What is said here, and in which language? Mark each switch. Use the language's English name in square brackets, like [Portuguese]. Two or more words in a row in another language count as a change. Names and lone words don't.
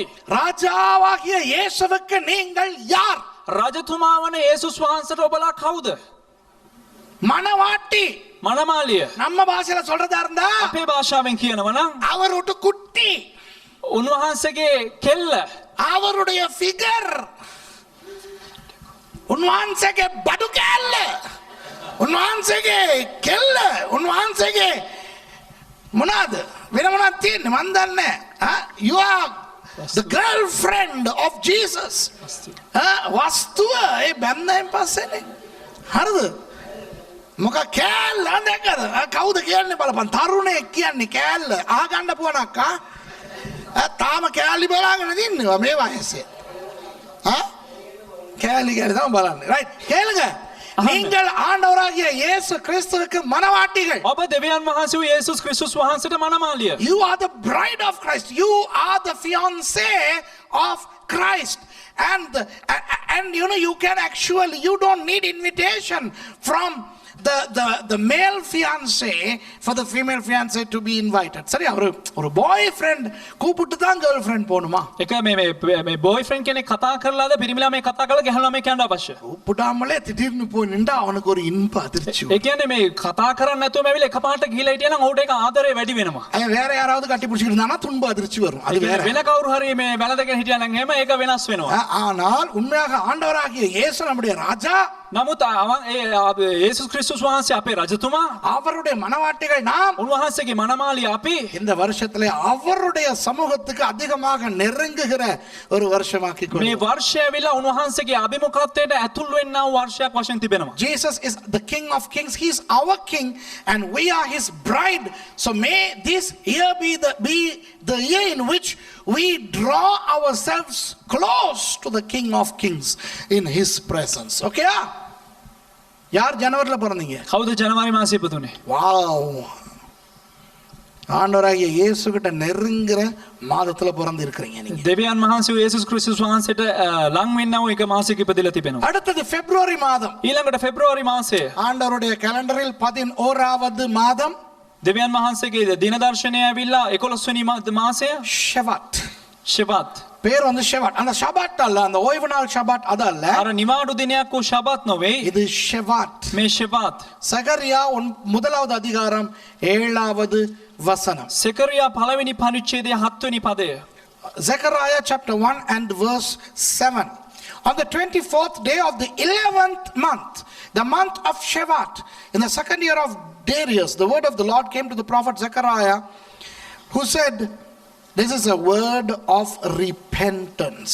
[Tamil] ராஜாவாகிய இயேசுவுக்கு நீங்கள் யார்? [Sinhala] රජතුමා වන යේසුස් වහන්සේට ඔබලා කවුද? [Tamil] மணவாட்டி. [Sinhala] මනමාලිය. [Tamil] நம்ம பாஷையில சொல்றதா இருந்தா [Sinhala] අපේ භාෂාවෙන් කියනවා නම් [Tamil] அவரோட குட்டி, [Sinhala] උන්වහන්සේගේ කෙල්ල, [Tamil] அவருடைய ஃபிகர், [Sinhala] උන්වහන්සේගේ බඩු කැල්ල, උන්වහන්සේගේ කෙල්ල, උන්වහන්සේගේ මොනවාද වෙන මොනවද තියෙන්නේ මන් දන්නේ. [English] You are the girlfriend of Jesus. [Sinhala] වස්තුව ඒ බැන්දෙන් පස්සේනේ. හරිද? මොකක් කෑල්ල දැකද? කවුද කියන්නේ බලපන්. තරුණයෙක් කියන්නේ කෑල්ල. අහගන්න පුවනක් තාම කෑලි බලාගෙන ඉන්නවා මේ වයසේ. කෑලි ගැන තමයි බලන්නේ. රයිට්. [Tamil] கேளுங்க. நீங்கள் ஆண்டவராகிய இயேசு கிறிஸ்துவுக்கு மணவாட்டிகள். [Sinhala] ඔබ දෙවියන් වහන්සේ වූ යේසුස් ක්‍රිස්තුස් වහන්සේට මනමාලිය. [English] You are the bride of Christ. You are the fiancé of Christ. And you know, you can actually, you don't need invitation from the male fiancé for the female fiancé to be invited. [Tamil] சரியா? ஒரு boyfriend கூப்பிட்டு தான் girlfriend போணுமா? [Sinhala] එක මේ boyfriend කෙනෙක් කතා කරලාද පිරිමි ළමයි කතා කරලා ගැහණු ළමයි කියන්න අවශ්‍ය. [Tamil] கூப்பிடாமலே திடீர்னு போய் நின்றா அவனுக்கு ஒரு இன்ப அதிர்ச்சி. [Sinhala] ඒ කියන්නේ මේ කතා කරන්නේ නැතුවම ඇවිල්ලා එකපාරට ගිහිලා හිටියා නම් ඔහුට ඒක ආදරේ වැඩි වෙනවා. [Tamil] வேற யாராவது கட்டி பிடிச்சிட்டு இருந்தானா துன்ப அதிர்ச்சி வரும். அது வேற. [Sinhala] වෙන කවුරු හරි මේ වැළඳගෙන හිටියා නම් එහෙම ඒක වෙනස් වෙනවා. [Tamil] ஆனால் உண்மையாக ஆண்டவராகிய இயேசு நம்முடைய ராஜா. [Sinhala] නමුත් යේසුස් ක්‍රිස්තුස් වහන්සේ අපේ රජතුමා, [Tamil] அவருடைய மணவாட்டிகள் நாம். [Sinhala] උන්වහන්සේගේ මනමාලිය අපි. [Tamil] இந்த வருஷத்திலே அவருடைய சமூகத்துக்கு அதிகமாக நெருங்குகிற ஒரு வருஷமாக்கி [Sinhala] මේ [Tamil] கொள்ளும். [Sinhala] වර්ෂය ඇවිල්ලා උන්වහන්සේගේ අභිමුඛත්වයට ඇතුල් වෙන්නා වූ වර්ෂයක් වශයෙන් තිබෙනවා. [English] Jesus is the King of Kings. He is our King and we are his bride. So may this year be the year in which we draw ourselves close to the King of Kings in his presence. [Tamil] Okay? யார் ஜனவரில பிறந்தீங்க? [Sinhala] කවුද ජනවාරි මාසෙ ඉපදුනේ? [Tamil] வாவ். ஆண்டவராகிய இயேசு கிட்ட நெருங்குற மாதத்துல பிறந்து இருக்கிறீங்க நீங்க. [Sinhala] දෙවියන් වහන්සේ වූ යේසුස් ක්‍රිස්තුස් වහන්සේට ලං වෙන්නා වූ එක මාසෙක ඉපදලා තිබෙනවා. [Tamil] அடுத்தது பிப்ரவரி மாதம். [Sinhala] ඊළඟට පෙබ්‍රුවාරි මාසය. [Tamil] ஆண்டவருடைய கேலண்டரில் 11வது மாதம். [Sinhala] දෙවියන් වහන්සේගේ දින දර්ශනය ඇවිල්ලා 11 වෙනි මාසය [Tamil] ஷெவாட். [Sinhala] ஷெபாත්. [Tamil] பேர் வந்து ஷெவாட். அந்த ஷபாட் அல்ல, அந்த ஓய்வு நாள் ஷபாட் அது அல்ல. [Sinhala] අර නිවාඩු දිනයක් වූ ශබත් නොවේ. [Tamil] இது ஷெவாட். [Sinhala] මේ ஷெபாත්. [Tamil] சகரியா 1வது அதிகாரம் 7வது வசனம். [Sinhala] සෙකරියා පළවෙනි පරිච්ඡේදයේ 7 වෙනි පදය. [English] Zechariah chapter 1 and verse 7. On the 24th day of the 11th month, the month of Shevat, in the second year of Darius, the word of the Lord came to the prophet Zechariah, who said, this is a word of repentance.